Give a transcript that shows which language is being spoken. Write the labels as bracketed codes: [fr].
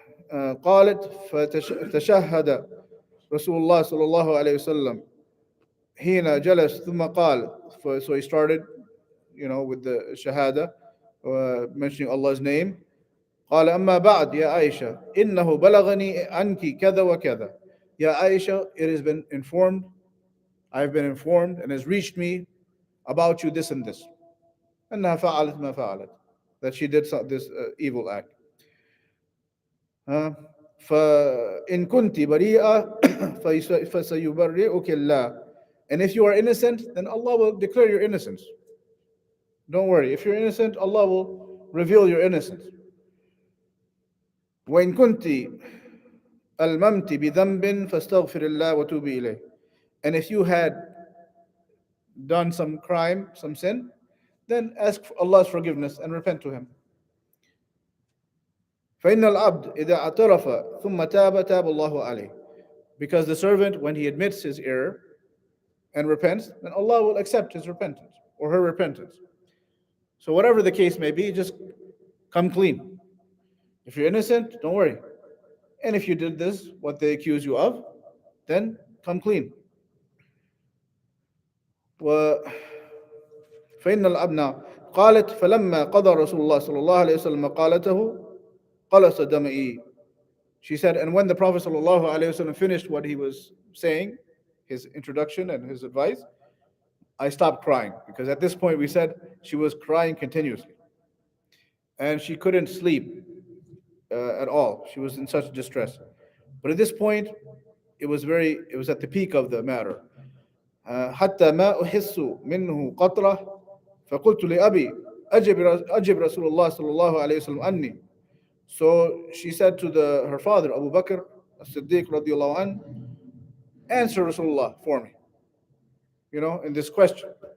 [ar] فقالت فتشهد رسول الله صلى الله عليه وسلم حين جلس ثم قال. [en] So he started, with the shahada, mentioning Allah's name. [ar] قال أما بعد يا عائشة إنه بلغني عنك كذا وكذا. [en] يا Aisha, it has been informed, I've been informed and has reached me about you this and this. [ar] أنها فعلت ما فعلت, [en] that she did this evil act. [ar] فإن كنت بريئة فسيبرئك الله. [en] And if you are innocent, then Allah will declare your innocence. Don't worry. If you're innocent, Allah will reveal your innocence. [ar] وإن كنت الممت بذنب فاستغفر الله وتوبي إليه. [en] And if you had done some crime, some sin, then ask for Allah's forgiveness and repent to Him. [ar] فإن العبد إذا اعترف ثم تاب تاب الله عليه. [en] Because the servant, when he admits his error and repents, then Allah will accept his repentance or her repentance. So whatever the case may be, just come clean. If you're innocent, don't worry. And if you did this, what they accuse you of, then come clean. [ar] فإن الأبناء قالت فلما قضى رسول الله صلى الله عليه وسلم قالته قلص دمعي. [en] She said, and when the Prophet [ar] صلى الله عليه وسلم [en] finished what he was saying, his introduction and his advice, I stopped crying, because at this point we said she was crying continuously and she couldn't sleep at all. She was in such distress. But at this point it was at the peak of the matter. [ar] حتى ما أحس منه قطرة فقلت لأبي أجب رسول الله صلى الله عليه وسلم عني. [en] So she said to her father Abu Bakr as-Siddiq radiallahu anhu, answer Rasulullah for me, in this question.